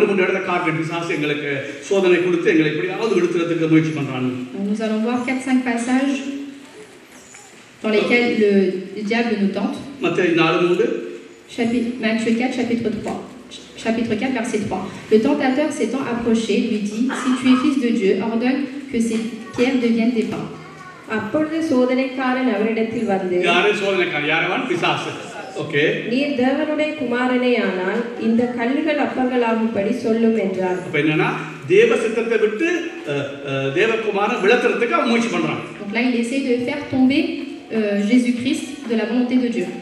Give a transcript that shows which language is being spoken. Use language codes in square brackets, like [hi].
[ta] 2-3 இடத்துல காட்டு பிசாசு எங்களுக்கு சோதனை கொடுத்து எங்களை எப்படியாவது விடுத்துறதுக்கு முயற்சி பண்றாங்க. [fr] Nous allons voir 4-5 passages dans lesquels le diable nous tente. [ta] மத்தேயு 4:3. [fr] Matthieu 4 chapitre 3. Chapitre 4 verset 3. Le tentateur s'étant approché lui dit: Si tu es fils de Dieu, ordonne que ces pierres deviennent des pains. [ta] அப்பொழுது சோதனைக்காரன் அவரிடத்தில் வந்து, யாரே சோதனைக்காரன்? யாரவன்? பிசாசு. Okay. நீர் தேவனுடைய குமாரனே ஆனால் இந்த கல்லுகள் அப்பங்களாகும்படி சொல்லும் என்றார். அப்ப என்னன்னா தேவ சித்தத்தை விட்டு தேவகுமாரன் விளக்குறதுக்கு அவன் முயற்சி பண்றான். [fr] Donc là il essaie de faire tomber Jésus-Christ de la volonté de Dieu.